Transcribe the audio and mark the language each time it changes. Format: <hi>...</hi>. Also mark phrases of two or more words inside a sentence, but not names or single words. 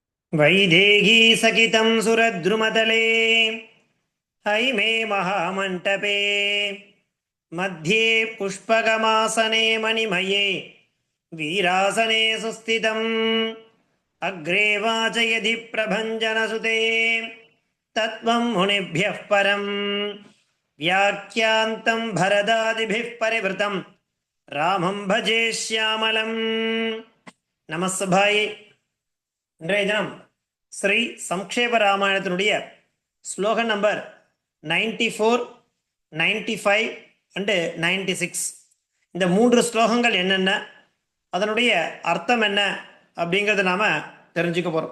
<sa>वैदेही सकितं सुरद्रुमतले हैमे महामण्टपे मध्ये पुष्पगमासने मणिमये वीरासने सुस्थितम् अग्रे वाचयति प्रभञ्जनसुते तत्त्वं मुनिभ्यः परं व्याख्यान्तं भरदादिभिः परिवृतं रामं भजे श्यामलम्.</sa> <ta>நமஸ்தபாயே. இன்றைய தினம் ஸ்ரீ சம்க்ஷேப ராமாயணத்தினுடைய ஸ்லோகன் நம்பர் 94, 95 அண்டு 96. இந்த 3 ஸ்லோகங்கள் என்னென்ன, அதனுடைய அர்த்தம் என்ன அப்படிங்கிறத நாம் தெரிஞ்சுக்க போகிறோம்.</ta>